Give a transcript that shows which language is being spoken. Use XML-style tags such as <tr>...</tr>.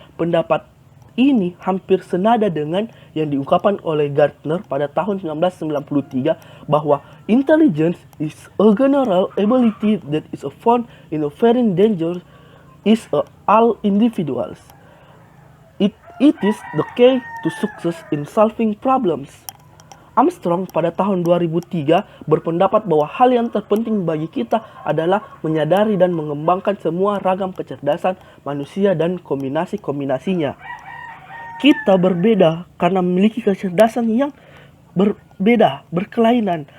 <id>Pendapat ini hampir senada dengan yang diungkapkan oleh Gartner pada tahun 1993 bahwa intelligence is a general ability that is found in a very dangerous is all individuals.</id> <en>It is the key to success in solving problems.</en> <id>Armstrong pada tahun 2003 berpendapat bahwa hal yang terpenting bagi kita adalah menyadari dan mengembangkan semua ragam kecerdasan manusia dan kombinasi-kombinasinya. Kita berbeda karena memiliki kecerdasan yang berbeda, berkelainan.</id>